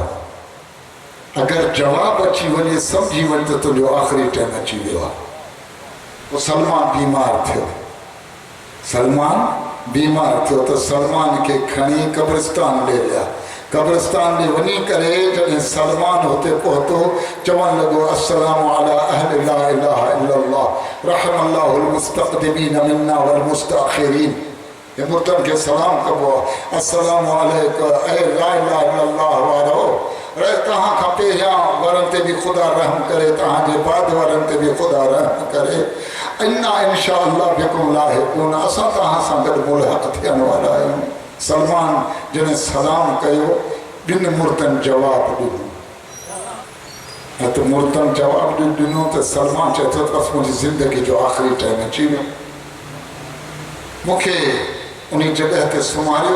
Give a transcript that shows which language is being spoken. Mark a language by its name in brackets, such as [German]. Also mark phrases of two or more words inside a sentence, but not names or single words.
[Sindhi] अगरि जवाबु अची वञे सम्झी वञ त तुंहिंजो आख़िरी टाइम अची वियो आहे। पोइ सलमान बीमार थियो, सलमान बीमार थियो त सलमान खे खणी कब्रिस्तान ॾे विया। कब्रिस्तान ॾे वञी करे जॾहिं सलमान हुते पहुतो चवणु लॻो [Arabic] السلام على أهل لا إله إلا الله رحم الله المستقدمين منا والمستأخرين. [Sindhi] ये मुर्दनि खे सलाम कबो आहे, [Arabic] السلام عليكم [Sindhi] ऐ [Arabic] لا إله إلا الله [Sindhi] वारो, अरे तव्हां खां पहिरियां वारनि ते बि ख़ुदा रहम करे, तव्हांजे बाद वारनि ते बि ख़ुदा रहम करे। [Arabic] إنا إن شاء الله بكم لاحقون, [Sindhi] असां तव्हां सां गॾु मुल्हक़ थियण वारा आहियूं। सलमान जॾहिं सलाम कयो ॿिनि मुर्दनि जवाबु ॾिनो, न त मुर्दनि जवाबु ॾिनो त सलमान चए थो बसि मुंहिंजी ज़िंदगी जो आख़िरी टाइम अची वियो, मूंखे उन जॻह ते सुम्हारियो।